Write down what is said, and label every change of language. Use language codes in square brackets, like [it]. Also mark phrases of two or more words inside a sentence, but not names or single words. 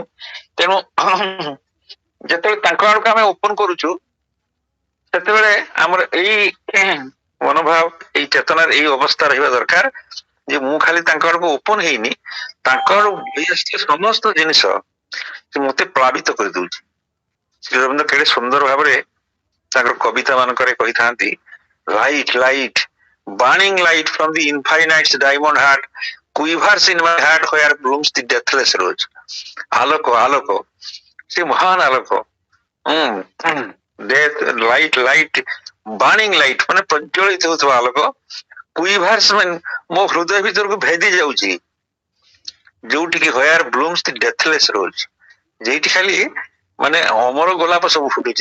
[or] ତେଣୁ ଯେତେବେଳେ ତାଙ୍କ ଆଡକୁ ଆମେ ଓପନ କରୁଛୁ, ସେତେବେଳେ ଆମର ଏଇ ମନୋଭାବ, ଏଇ ଚେତନାର ଏଇ ଅବସ୍ଥା ରହିବା ଦରକାର ଯେ ମୁଁ ଖାଲି ତାଙ୍କ ଆଡକୁ ଓପନ ହେଇନି, ତାଙ୍କ ଆଡକୁ ସମସ୍ତ ଜିନିଷ ସେ ମତେ ପ୍ଳାବିତ କରିଦଉଛି। ଶ୍ରୀ ଅରବିନ୍ଦ କେଡେ ସୁନ୍ଦର ଭାବରେ ତାଙ୍କର କବିତା ମାନଙ୍କରେ କହିଥାନ୍ତି, [en] light light burning light from the infinite's diamond heart quivers in my heart where blooms the deathless rose। [or] ଆଲୋକ ଆଲୋକ, ସେ ମହାନ ଆଲୋକ, [en] light light burning light [or] ମାନେ ପ୍ରଜ୍ୱଳିତ ହେଉଥିବା ଆଲୋକ, କୁଇଭାର୍ସ ମାନେ ମୋ ହୃଦୟ ଭିତରକୁ ଭେଦି ଯାଉଛି, ଯୋଉଠିକି [en] where blooms the deathless rose, [or] ଯେଇଠି ଖାଲି ମାନେ ଅମର ଗୋଲାପ ସବୁ ଫୁଟୁଛି।